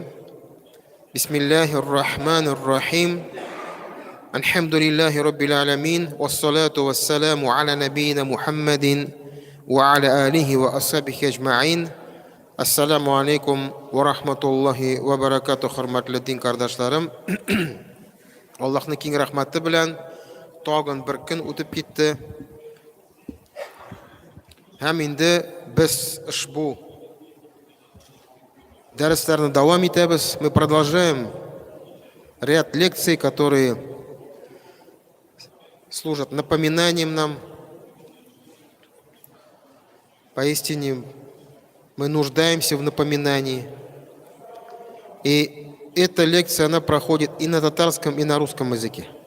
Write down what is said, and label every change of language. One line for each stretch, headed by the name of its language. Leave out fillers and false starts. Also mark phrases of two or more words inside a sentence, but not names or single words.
Arabic: بسم الله الرحمن الرحيم. الحمد لله رب العالمين والصلاة والسلام على نبينا محمد وعلى آله وأصحابه أجمعين. السلام عليكم ورحمة الله وبركاته,
Tatar: хурматлы дин кардашларым. Аллахның киң рахматы белән тагын бер көн үтеп китте. Һәм инде без ушбу дәресләрне дәвам итәбез.
Russian: Мы продолжаем ряд лекций, которые служат напоминанием нам. Поистине мы нуждаемся в напоминании. И эта лекция, она проходит и на татарском, и на русском языке.